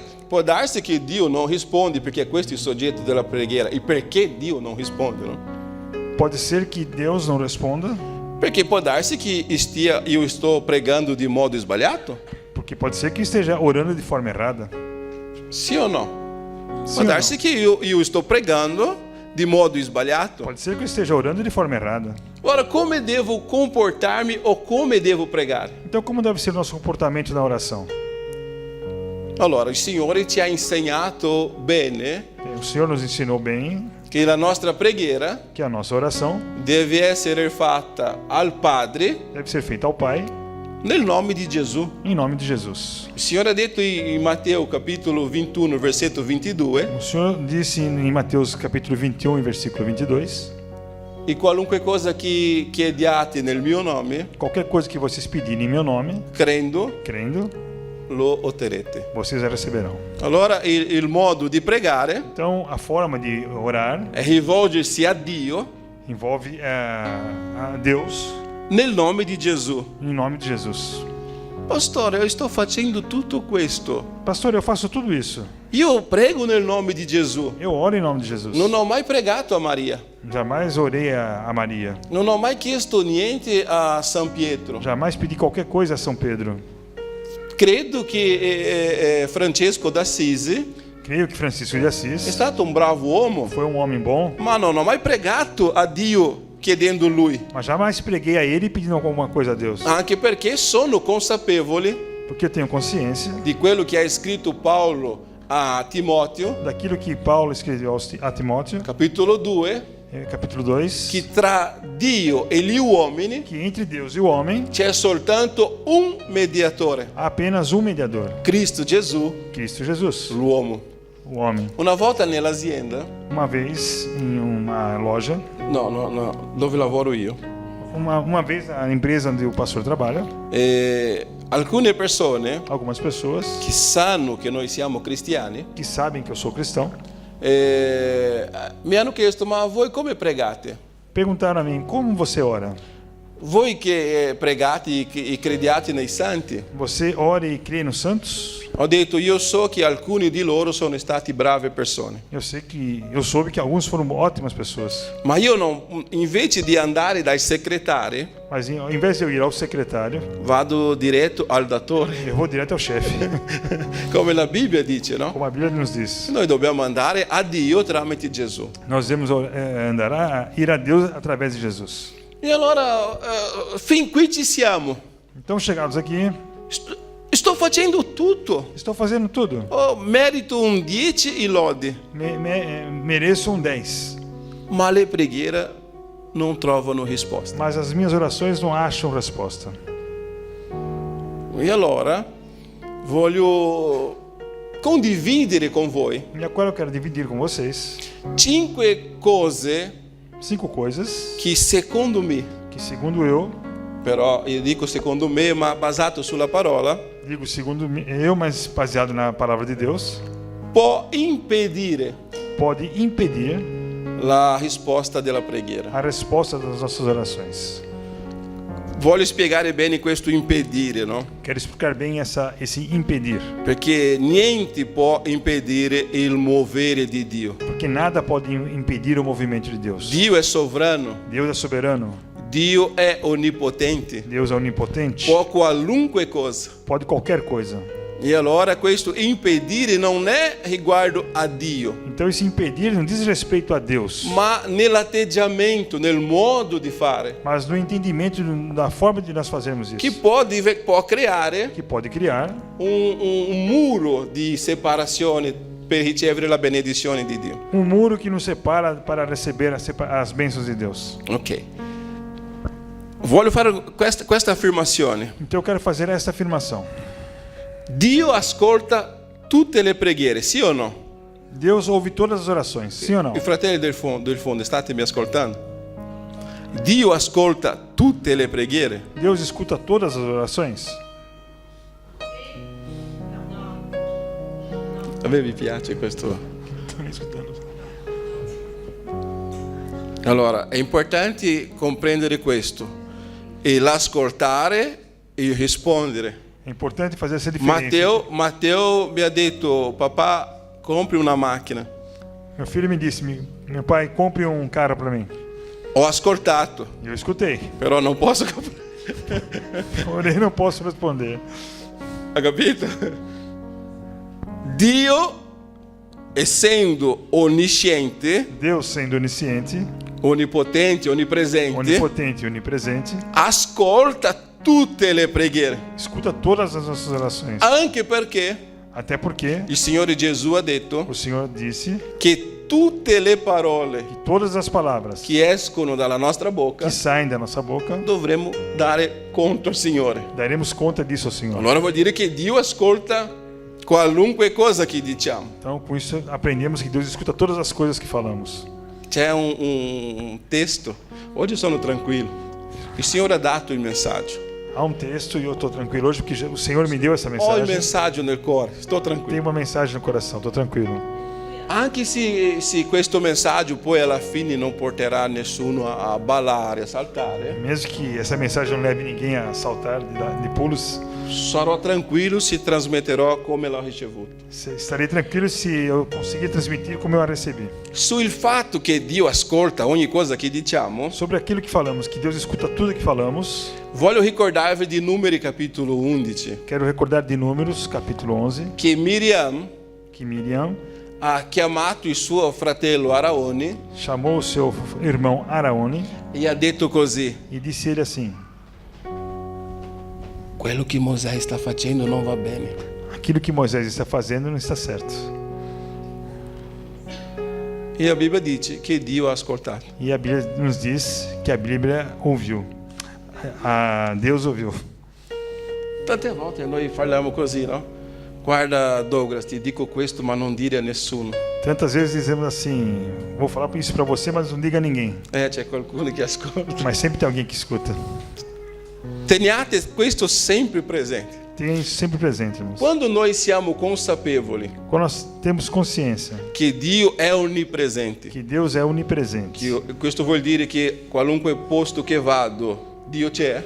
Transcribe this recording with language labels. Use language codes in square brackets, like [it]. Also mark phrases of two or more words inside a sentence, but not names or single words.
[it] Può darsi che Dio non risponde perché questo è il soggetto della preghiera. E perché Dio non risponde? No? [pt] Pode ser que Deus não responda, [it] Perché può darsi che io sto pregando di modo sbagliato? [pt] porque pode ser que esteja orando de forma errada. [it] Sì o no? [pt] Sim [it] Può [pt] ou [it] darsi [pt] não? [it] che io sto pregando di modo sbagliato. [pt] Pode ser que eu esteja orando de forma errada. [it] Ora, come devo comportarmi o come devo pregare? [pt] Então, como deve ser o nosso comportamento na oração? [it] Allora, il Signore ci ha insegnato bene [pt] O Senhor nos ensinou bem [it] che la nostra preghiera [pt] que a nossa oração [it] deve essere fatta al Padre [pt] deve ser feita ao Pai, [it] nel nome di Gesù. [pt] em nome de Jesus. [it] Il Signore ha detto in Matteo capitolo 21, versetto 22, [pt] O Senhor disse em Mateus capítulo 21, versículo 22, [it] e qualunque cosa che chiediate nel mio nome, [pt] qualquer coisa que vocês pedirem em meu nome, [it] crendo, [pt] crendo, [it] lo otterrete. [pt] vocês a receberão. [it] Allora il modo di pregare [pt] Então, a forma de orar [it] è rivolgersi a Dio [pt] envolve a Deus [it] nel nome di Gesù. [pt] em nome de Jesus. [it] Pastore, io sto facendo tutto questo. [pt] Pastor, eu faço tudo isso. [it] Io prego nel nome di Gesù. [pt] Eu oro em nome de Jesus. [it] Non ho mai pregato a Maria. [pt] Jamais orei a Maria. [it] Non ho mai chiesto niente a San Pietro. [pt] Jamais pedi qualquer coisa a São Pedro. [it] Credo che Francesco d'Assisi [pt] Creio que Francisco de [it] è [pt] Assis [it] stato un bravo uomo, [pt] foi um homem bom, [it] ma non ho mai pregato a Dio chiedendo lui, [pt] mas jamais preguei a ele pedindo alguma coisa a Deus. [it] anche perché sono consapevole [pt] Porque eu tenho consciência [it] di quello che ha scritto Paolo a Timoteo, [pt] daquilo que Paulo escreveu a Timóteo, [it] capitolo 2, [pt] capítulo 2, [it] che tra Dio e gli uomini [pt] que entre Deus e o homem [it] c'è soltanto un mediatore, [pt] há apenas um mediador, [it] Cristo Gesù, [pt] Cristo Jesus, [it] l'uomo. [pt] o homem. [it] Una volta nell'azienda, [pt] Uma vez em uma loja, [it] no, dove lavoro io, [pt] uma vez na empresa onde o pastor trabalha, [it] alcune persone [pt] algumas pessoas [it] che sanno che noi siamo cristiani [pt] que sabem que eu sou cristão [it] mi hanno chiesto: ma voi come pregate? [pt] perguntaram a mim: como você ora? [it] Voi che pregate e crediate nei santi? [pt] Você ora e crê nos santos? [it] Ho detto: io so che alcuni di loro sono stati brave persone, [pt] Eu soube que alguns foram ótimas pessoas, [it] ma io non, invece di andare dai segretari, [pt] mas ao invés de eu ir ao secretário, [it] vado diretto al datore, [pt] eu vou direto ao chefe, [it] come la Bibbia dice, no? [pt] como a Bíblia nos diz. [it] Noi dobbiamo andare a Dio tramite Gesù. [pt] Nós devemos ir a Deus através de Jesus. [it] E allora, fin qui ci siamo. [pt] Então, chegados aqui, [it] Sto facendo tutto. [pt] estou fazendo tudo. [it] Oh, merito un 10 e lode, [pt] Mereço um 10, [it] ma le preghiere non trovano risposta. [pt] mas as minhas orações não acham resposta. [it] E allora voglio condividere con voi [pt] E agora eu quero dividir com vocês [it] 5 cose [pt] 5 coisas [it] che secondo me, [pt] que, segundo eu, [it] però io dico secondo me, ma basato sulla parola, [pt] digo segundo eu, mas baseado na palavra de Deus, [it] può impedire [pt] pode impedir [it] la risposta della preghiera. [pt] a resposta das nossas orações. [it] Voglio spiegare bene questo impedire, no? [pt] Quero explicar bem esse impedir, [it] Perché niente può impedire il muovere di Dio. [pt] porque nada pode impedir o movimento de Deus. [it] Dio è sovrano, [pt] Deus é soberano, [it] Dio è onnipotente, [pt] Deus é onipotente, [it] può qualunque cosa. [pt] pode qualquer coisa. [it] E allora questo impedire non è riguardo a Dio, [pt] Então esse impedir não diz respeito a Deus, [it] ma nell'atteggiamento, nel modo di fare, [pt] mas no entendimento da forma de nós fazermos [it] che [pt] isso, [it] può creare [pt] que pode criar [it] un muro di separazione per ricevere la benedizione di Dio. [pt] um muro que nos separa para receber as bênçãos de Deus. [it] Ok. Voglio fare questa affermazione. [pt] Então eu quero fazer esta afirmação. [it] Dio ascolta tutte le preghiere, sì o no? [pt] Deus ouve todas as orações, sim ou não? [it] I fratelli del fondo, state mi ascoltando? Dio ascolta tutte le preghiere? [pt] Deus escuta todas as orações? [it] A me mi piace questo. [pt] Estou me escutando. [it] Allora, è importante comprendere questo e l'ascoltare e il rispondere. [pt] É importante fazer essa diferença. [it] Matteo mi ha detto, papà, compri una macchina. [pt] Meu filho me disse, meu pai, compre um carro para mim. [it] Ho ascoltato, [pt] Eu escutei, [it] però non posso comprare. [pt] porém não posso responder. [it] Ha capito? Dio, essendo onnisciente, [pt] Deus, sendo onisciente, onipotente, onipresente, onipotente e onipresente, [it] ascolta tutte le preghiere. [pt] escuta todas as nossas orações. [it] Anche perché [pt] Até porque [it] il Signore Gesù ha detto [pt] o Senhor disse [it] che tutte le parole [pt] que todas as palavras [it] che escono dalla nostra bocca [pt] que saem da nossa boca, [it] dovremmo dare conto al Signore. [pt] daremos conta disso ao Senhor. [it] Allora vuol dire che Dio ascolta qualunque cosa che diciamo. [pt] Então, com isso, aprendemos que Deus escuta todas as coisas que falamos. [it] C'è un testo, oggi sono tranquillo, il Signore ha dato il messaggio. [pt] Há um texto e eu estou tranquilo hoje porque o Senhor me deu essa [it] Ho il [pt] mensagem. [it] messaggio nel cuore, sto [pt] Tem [it] tranquillo. [pt] uma mensagem no coração, estou tranquilo. [it] Anche se questo messaggio poi alla fine non porterà nessuno a ballare, a saltare, [pt] Mesmo que essa mensagem não leve ninguém a saltar de pulos, [it] sarò tranquillo se trasmetterò come l'ho ricevuto. [pt] estarei tranquilo se eu conseguir transmitir como eu a recebi. [it] Sul fatto che Dio ascolta ogni cosa che diciamo, [pt] Sobre aquilo que falamos, que Deus escuta tudo que falamos, [it] voglio ricordarvi di Numeri capitolo 11, [pt] quero recordar de Números, capítulo 11, [it] che Miriam [pt] que Miriam [it] ha chiamato il suo fratello Araone [pt] chamou o seu irmão Araone [it] e ha detto così: [pt] e disse ele assim: [it] quello che Mosè sta facendo non va bene. [pt] aquilo que Moisés está fazendo não está certo. [it] E a Bibbia dice che Dio ha ascoltato. [pt] E a Bíblia nos diz que a Bíblia ouviu. Deus ouviu. [it] Tante volte noi parliamo così, no? Guarda Douglas, ti dico questo ma non dire a nessuno. [pt] Tantas vezes dizemos assim: vou falar isso para você, mas não diga a ninguém. [it] C'è qualcuno che ascolta. [pt] Mas sempre tem alguém que escuta. [it] Teniate questo sempre presente. [pt] Tenha isso sempre presente, irmãos. [it] Quando noi siamo consapevoli [pt] Quando nós temos consciência [it] che Dio è onnipresente, [pt] que Deus é onipresente, [it] questo vuol dire che qualunque posto che vado, Dio c'è.